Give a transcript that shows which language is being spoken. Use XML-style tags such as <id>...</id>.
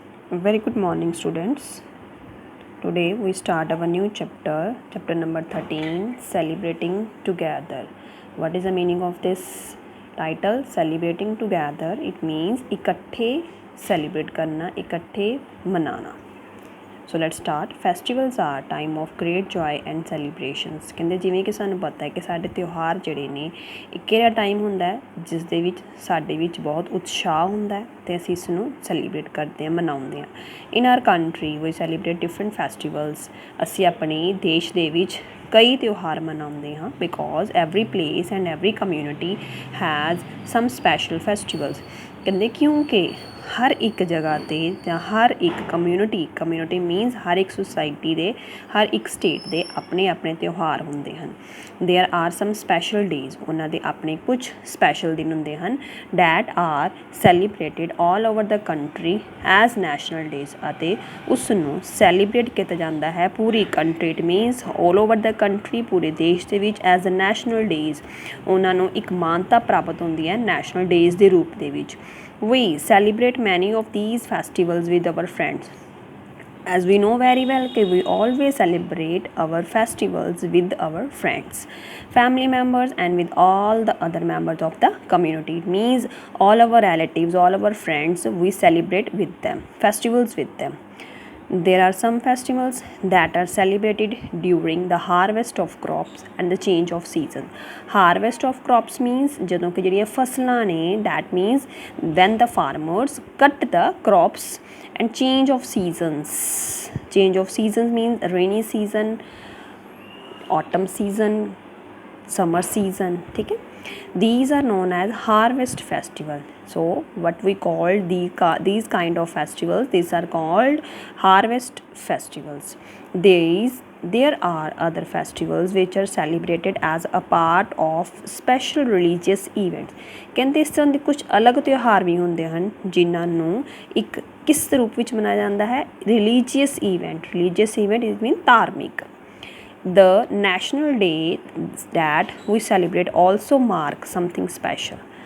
<en>Very good morning, students. Today we start our new chapter number 13, Celebrating Together. What is the meaning of this title? Celebrating Together. It means</en> <hi>इकट्ठे celebrate करना, इकट्ठे मनाना.</hi> <pa>सो</pa> <en>let's start festivals are time of great joy and celebrations</en> <pa>ਕਹਿੰਦੇ ਜਿਵੇਂ ਕਿ ਸਾਨੂੰ ਪਤਾ ਹੈ ਕਿ ਸਾਡੇ ਤਿਉਹਾਰ ਜਿਹੜੇ ਨੇ ਇੱਕ ਕਿਹੜਾ ਟਾਈਮ ਹੁੰਦਾ ਹੈ ਜਿਸ ਦੇ ਵਿੱਚ ਸਾਡੇ ਵਿੱਚ ਬਹੁਤ ਉਤਸ਼ਾਹ ਹੁੰਦਾ ਹੈ ਅਤੇ ਅਸੀਂ ਇਸ ਨੂੰ ਸੈਲੀਬ੍ਰੇਟ ਕਰਦੇ ਹਾਂ ਮਨਾਉਂਦੇ ਹਾਂ</pa> <en>in our country we celebrate different festivals</en> <pa>ਅਸੀਂ ਆਪਣੇ ਦੇਸ਼ ਦੇ ਵਿੱਚ ਕਈ ਤਿਉਹਾਰ ਮਨਾਉਂਦੇ ਹਾਂ</pa> <en>because every place and every community has some special festivals</en> <pa>ਕਹਿੰਦੇ ਕਿਉਂਕਿ ਹਰ ਇੱਕ ਜਗ੍ਹਾ 'ਤੇ ਜਾਂ ਹਰ ਇੱਕ ਕਮਿਊਨਿਟੀ ਮੀਨਸ ਹਰ ਇੱਕ ਸੁਸਾਇਟੀ ਦੇ ਹਰ ਇੱਕ ਸਟੇਟ ਦੇ ਆਪਣੇ ਆਪਣੇ ਤਿਉਹਾਰ ਹੁੰਦੇ ਹਨ</pa> <en>there are some special days</en> <pa>ਉਹਨਾਂ ਦੇ ਆਪਣੇ ਕੁਝ ਸਪੈਸ਼ਲ ਦਿਨ ਹੁੰਦੇ ਹਨ</pa> <en>that are celebrated all over the country as national days</en> <pa>ਅਤੇ ਉਸ ਨੂੰ ਸੈਲੀਬ੍ਰੇਟ ਕੀਤਾ ਜਾਂਦਾ ਹੈ ਪੂਰੀ country</pa> <en>it means all over the country</en> <pa>ਪੂਰੇ ਦੇਸ਼ ਦੇ ਵਿੱਚ</pa> <en>as a national days</en> <pa>ਉਹਨਾਂ ਨੂੰ ਇੱਕ ਮਾਨਤਾ ਪ੍ਰਾਪਤ ਹੁੰਦੀ ਹੈ ਨੈਸ਼ਨਲ ਡੇਜ਼ ਦੇ ਰੂਪ ਦੇ ਵਿੱਚ</pa> <en>We celebrate many of these festivals with our friends. As we know very well, we always celebrate our festivals with our friends, family members, and with all the other members of the community. It means all our relatives, all our friends, we celebrate with them, festivals with them. There are some festivals that are celebrated during the harvest of crops and the change of season. Harvest of crops means</en> <pa>ਜਦੋਂ ਕਿ ਜਿਹੜੀਆਂ ਫਸਲਾਂ ਨੇ</pa> <en>that means when the farmers cut the crops and change of seasons. Change of seasons means rainy season, autumn season, summer season.</en> <hi>ठीक है</hi> <en>these are known as harvest festival. So what we call these kind of festivals, these are called harvest festivals. There are other festivals which are celebrated as a part of special religious events.</en> <pa>ਕਹਿੰਦੇ ਇਸ ਤਰ੍ਹਾਂ ਦੇ ਕੁਝ ਅਲੱਗ ਤਿਉਹਾਰ ਵੀ ਹੁੰਦੇ ਹਨ ਜਿਨ੍ਹਾਂ ਨੂੰ ਇੱਕ ਕਿਸ ਰੂਪ ਵਿੱਚ ਮਨਾਇਆ ਜਾਂਦਾ ਹੈ</pa> <en>religious event it means</en> <pa>ਧਾਰਮਿਕ</pa> <en>The national day that we celebrate also mark something special.</en>